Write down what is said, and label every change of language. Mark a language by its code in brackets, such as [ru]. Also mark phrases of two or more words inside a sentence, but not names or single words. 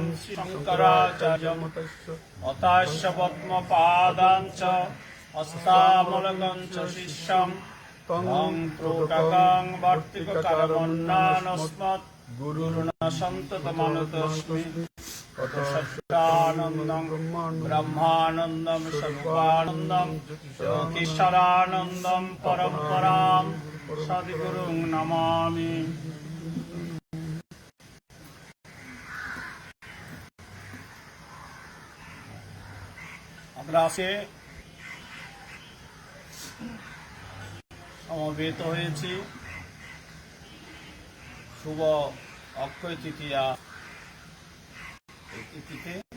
[sa] শঙ্করাচার্যং মতাস্য পদ্মপাদাং চ হস্তামলকং চ শিষ্যং তং ত্রোটকং বর্তিকারমন্নানস্মৎ গুরুণা সন্ততমানতস্মি সচ্চিদানন্দং ব্রহ্মানন্দং স্বরূপানন্দং জ্যোতিষারানন্দং পরম্পরাং সদ্গুরুং নমামি। [bn] আমরা আজকে সমবেত হয়েছি শুভ অক্ষয় তৃতীয়া তিথিতে।